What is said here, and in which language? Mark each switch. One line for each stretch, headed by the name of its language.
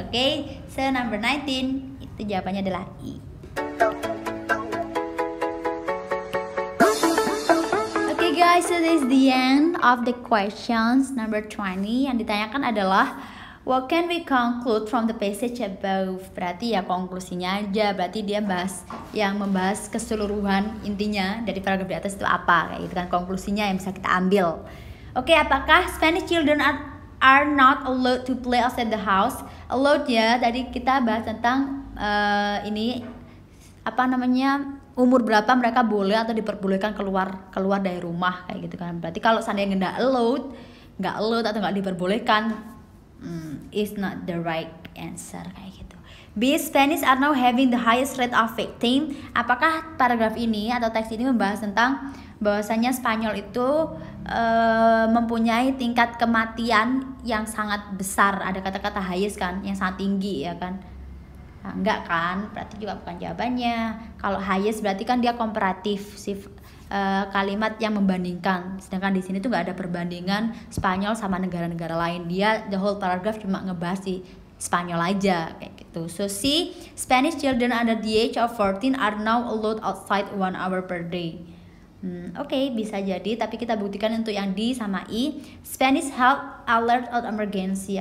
Indonesian: Oke, so number 19 itu jawabannya adalah E.
English: Guys, so this is the end of the questions. Number 20
Indonesian: yang ditanyakan adalah
English: what can we conclude from the passage above?
Indonesian: Berarti ya konklusinya aja. Berarti dia membahas keseluruhan intinya dari paragraf di atas itu apa, kayak gitu kan, konklusinya yang bisa kita ambil. Oke, apakah
English: Spanish children are not allowed to play outside the house?
Indonesian: Allowed ya, tadi kita bahas tentang ini apa namanya, umur berapa mereka boleh atau diperbolehkan keluar dari rumah kayak gitu kan. Berarti kalau seandainya nggak allowed atau nggak diperbolehkan,
English: is not the right answer
Indonesian: kayak gitu.
English: B, Spanish are now having the highest rate of victim.
Indonesian: Apakah paragraf ini atau teks ini membahas tentang bahwasanya Spanyol itu mempunyai tingkat kematian yang sangat besar? Ada kata-kata highest kan, yang sangat tinggi ya kan. Nah, enggak kan, berarti juga bukan jawabannya. Kalau highest berarti kan dia komparatif, kalimat yang membandingkan. Sedangkan di sini tuh nggak ada perbandingan Spanyol sama negara-negara lain. Dia
English: the whole paragraph
Indonesian: cuma ngebahas di Spanyol aja kayak gitu.
English: So C, Spanish children under the age of 14 are now allowed outside 1 hour per day.
Indonesian: Oke, bisa jadi, tapi kita buktikan untuk yang D sama E.
English: Spanish health alert or emergency.